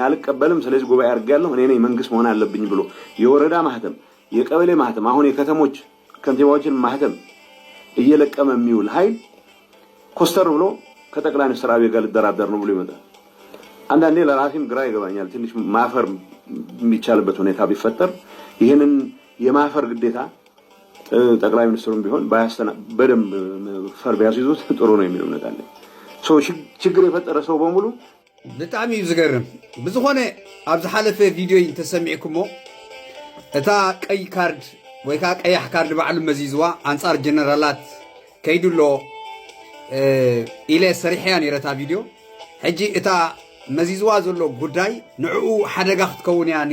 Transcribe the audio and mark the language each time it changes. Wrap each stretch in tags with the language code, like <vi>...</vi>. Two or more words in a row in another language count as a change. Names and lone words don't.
<am>አልቀበልም ስለዚህ ጉባኤ አርጋለሁ እኔ ነኝ መንግስት መሆን አለብኝ ብሎ የወረዳ ማህተም የቀበሌ ማህተም አሁን የከተሞች ከንቲባዎችን ማህተም እየለቀመ የሚውል ኃይል ኮስተር ብሎ ከጠቅላይ ሚኒስትር አብይ ጋር ልደራደር ነው ብሎ ይመጣል። አንዳንዴ ለራሴም ግራ ይገባኛል። ትንሽ ማፈር የሚቻልበት ሁኔታ ቢፈጠር ይሄንን የማፈር ግዴታ ጠቅላይ ሚኒስትሩም ቢሆን በደንብ ፈር ቢያስይዙት ጥሩ ነው የሚል እምነት አለኝ። ችግር የፈጠረ ሰው በሙሉ</am> <ti>ብጣዕሚ ዝገርም ብዝኾነ ኣብ ዝሓለፈ ቪድዮ ተሰሚዕኩሞ እታ ቀይ ካርድ ወይ ከዓ ቀያሕ ካርድ ባዕሉ መዚዝዋ አንጻር ጀነራላት ከይድሎ ኢለ ሰሪሕያ ነይረታ ቪድዮ ሕጂ እታ መዚዝዋ ዘሎ ጉዳይ ንዕኡ ሓደጋ ክትከውን እያ</ti>